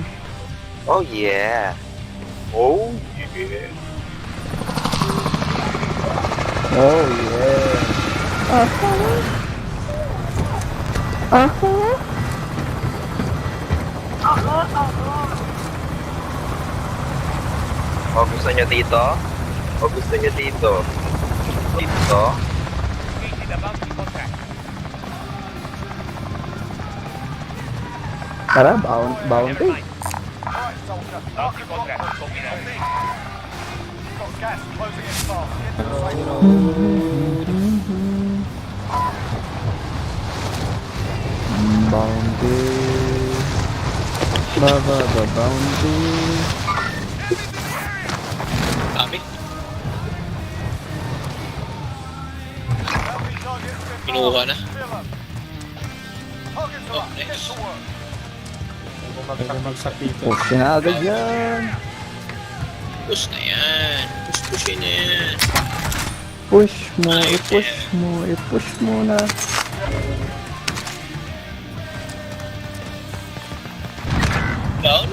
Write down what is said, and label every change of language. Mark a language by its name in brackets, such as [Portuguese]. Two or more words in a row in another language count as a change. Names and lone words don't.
[English] Oh yeah. Oh yeah. Oh, yeah. Uh-huh. Uh-huh. [Filipino] O gusto nyo dito? O gusto nyo dito? Dito? Tara, bounty. [English] Alright, soldier. Mark the drop point. You've got gas closing in fast. Get to the safe zone. Bounty. Bounty. [Filipino] Kami? [English] Bounty targets in [Filipino] Kinuha na. [English] Fill 'em. Targets are up. Get to work. [Filipino] Bumagsak dito. Push na agad yan. Push na yan. Pushin na yan. Push mo, i-push mo na. Down?